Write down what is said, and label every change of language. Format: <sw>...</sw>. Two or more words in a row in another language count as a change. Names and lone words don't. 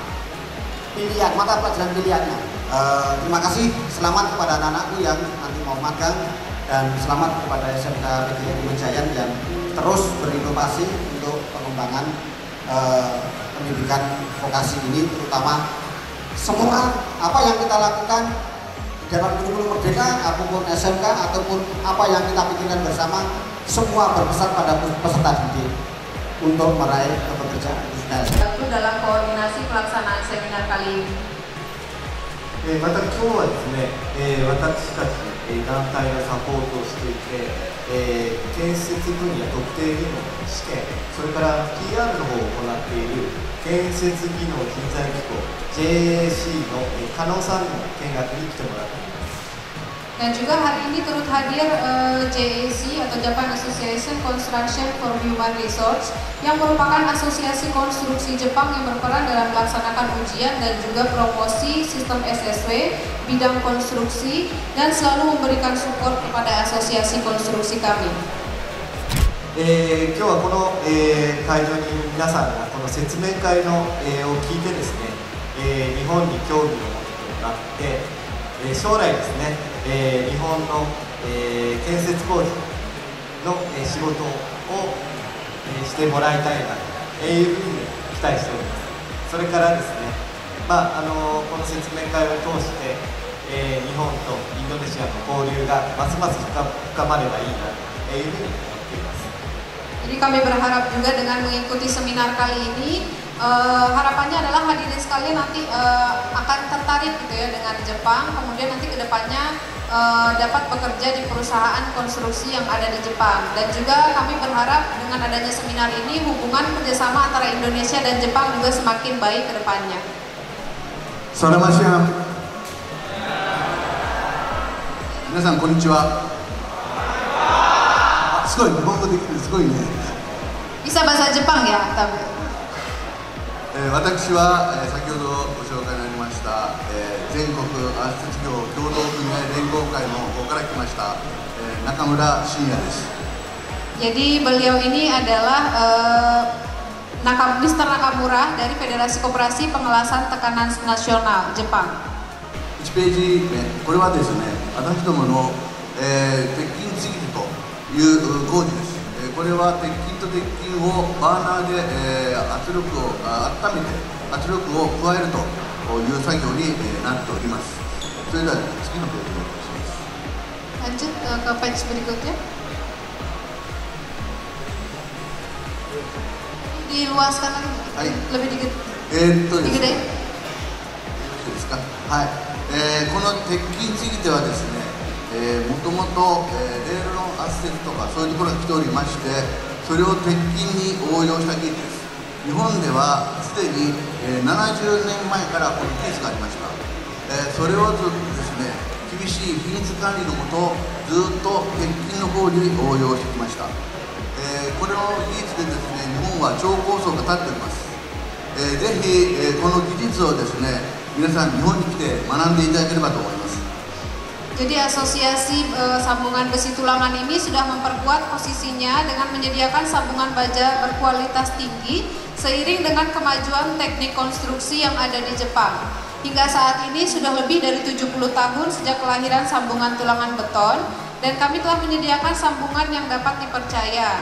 <id>Pilihan, mata pelajaran pilihannya. Terima kasih, selamat kepada anak-anakku yang nanti mau magang, dan selamat kepada SMK PGRI Mejayan yang terus berinovasi untuk pengembangan pendidikan vokasi ini, terutama semua apa yang kita lakukan dalam kurikulum merdeka, apapun SMK ataupun apa yang kita pikirkan bersama, semua berpesan pada peserta didik untuk meraih pekerjaan. Itu dalam koordinasi pelaksanaan seminar kali ini.</id> <ja>また今日はですね、私たち団体がサポートをしていて、建設分野特定技能試験、それから PR の方を行っている建設技能人材機構 JAC の加納さんにも見学に来てもらっています。</ja> <id>Dan juga hari ini turut hadir JAC atau</id> <en>Japan Association Construction for Human Resource</en> <id>yang merupakan asosiasi konstruksi Jepang yang berperan dalam melaksanakan ujian dan juga promosi sistem SSW bidang konstruksi dan selalu memberikan support kepada asosiasi konstruksi kami.</id> <ja>今日はこの、会場に皆さんがこの説明会の、を聞いてですね、日本に興味を持ってもらって、将来ですね、日本の、建設工事の、仕事を、してもらいたいなというふうに期待しております。それからですね、この説明会を通して、日本とインドネシアの交流がますます深まればいいなというふうに思っています。</ja> <id>Jadi kami berharap juga dengan mengikuti seminar kali ini, harapannya adalah hadirin sekalian nanti akan tertarik gitu ya dengan Jepang, kemudian nanti kedepannya dapat bekerja di perusahaan konstruksi yang ada di Jepang. Dan juga kami berharap dengan adanya seminar ini hubungan kerjasama antara Indonesia dan Jepang juga semakin baik ke depannya. Selamat siang.</id> <ja>皆さんこんにちは。すごい日本語できるすごいね。</ja> <id>Bisa bahasa Jepang ya, tapi.</id> <ja>私は、先ほどご紹介になりました、全国アース業協同組合連合会の方から来ました、中村真也です。</ja> <id>Jadi beliau ini adalah Mr. Nakamura dari Federasi Koperasi Pengelasan Tekanan Nasional Jepang.</id> <ja>1 ページ目、これはですね、私どもの、鉄筋継ぎという工事です。これは鉄筋と鉄筋をバーナーで、圧力を温めて圧力を加えるという作業に、なっております。それでは次のページをお願いします。</ja> <id>Lanjut ke page berikutnya. Diluaskan lagi, lebih dikit.</id> <ja>ですね、いいですか。はい。この鉄筋継ぎ手はですね、もともとレールの圧接とかそういうところが来ておりまして、それを鉄筋に応用した技術です。日本ではすでに70年前からこの技術がありました。それをですね、厳しい品質管理のもとずっと鉄筋の方に応用してきました。これの技術でですね、日本は超高層が立っております。ぜひこの技術をですね、日皆さん日本に来て学んでいただければと思います。</ja> <id>Jadi asosiasi sambungan besi tulangan ini sudah memperkuat posisinya dengan menyediakan sambungan baja berkualitas tinggi seiring dengan kemajuan teknik konstruksi yang ada di Jepang. Hingga saat ini sudah lebih dari 70 tahun sejak kelahiran sambungan tulangan beton dan kami telah menyediakan sambungan yang dapat dipercaya.</id>